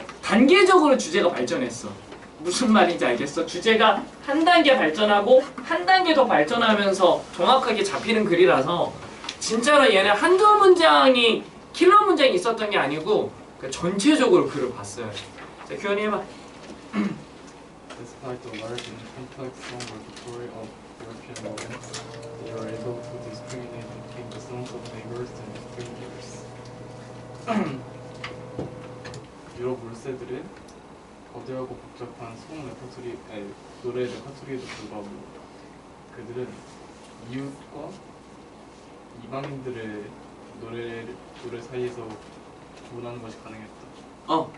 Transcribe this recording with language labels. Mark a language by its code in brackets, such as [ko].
[ko] 단계적으로 주제가 발전했어. 무슨 말인지 알겠어? 주제가 한 단계 발전하고 한 단계 더 발전하면서 정확하게 잡히는 글이라서 진짜로 얘는 한두 문장이 킬러 문장이 있었던 게 아니고 전체적으로 글을 봤어요. 자, 규현이 해봐. [en] Despite the large and complex song repertoire of European novels, they are able to discriminate between the songs of neighbors and strangers. [ko] 유럽 울세들은 거대하고 복잡한 노래 레퍼토리에도 불구하고 그들은 이웃과 이방인들의 노래 사이에서 구분하는 것이 가능했다.